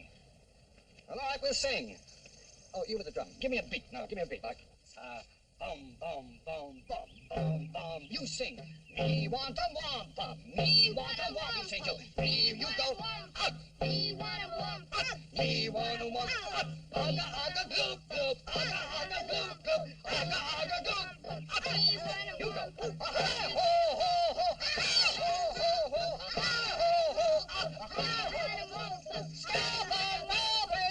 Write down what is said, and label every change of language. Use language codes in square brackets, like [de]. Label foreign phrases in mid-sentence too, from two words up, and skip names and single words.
[en] Well, all right, we'll sing. Oh, you with the drum. Give me a beat. Now, give me a beat. Like, bum, bum, bum, bum, bum, bum. You sing. Me want a wampum. Me want a wampum. You sing too. Me, you go. Up. Me want a wampum. Up. Me want a wampum. Up. Aga, aga, goop, goop. Aga, aga, goop, goop. Aga, aga, goop, goop. Up. You go. Ho, ho, ho, ho. Ho, ho, ho. Ho, ho, up. Stop and Robbie.